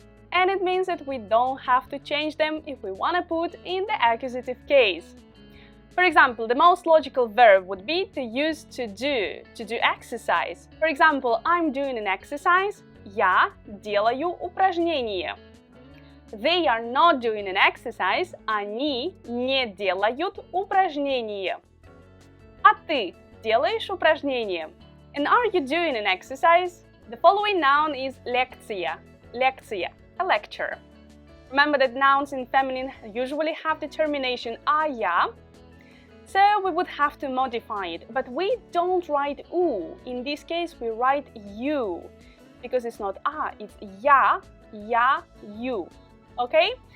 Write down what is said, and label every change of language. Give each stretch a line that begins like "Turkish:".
English: And it means that we don't have to change them if we want to put in the accusative case. For example, the most logical verb would be to use to do exercise. For example, I'm doing an exercise.
Russian: Я делаю упражнение.
English: They are not doing an exercise.
Russian: Они не делают упражнение. А ты делаешь упражнение?
English: And are you doing an exercise? The following noun is лекция. Лекция, a lecture. Remember that nouns in feminine usually have the termination ая, so we would have to modify it. But we don't write u. In this case, we write you, because it's not a, it's я, you. Okay?